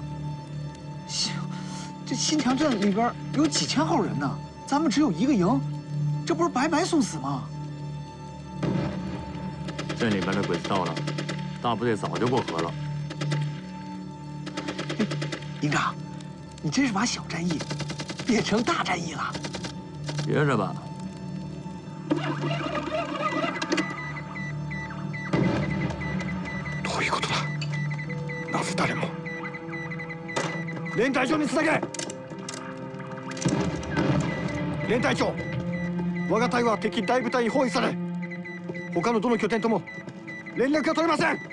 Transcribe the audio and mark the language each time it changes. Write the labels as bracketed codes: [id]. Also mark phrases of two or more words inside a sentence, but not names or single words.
[zh] 行，这新强镇里边有几千号人呢，咱们只有一个营，这不是白白送死吗？镇里边的鬼子到了，大部队早就过河了。营长，你真是把小战役变成大战役了。学着吧。 [ja] どういうことだ。なぜ誰も。連隊長につなげ。連隊長、我が隊は敵大部隊に包囲され、他のどの拠点とも連絡が取れません。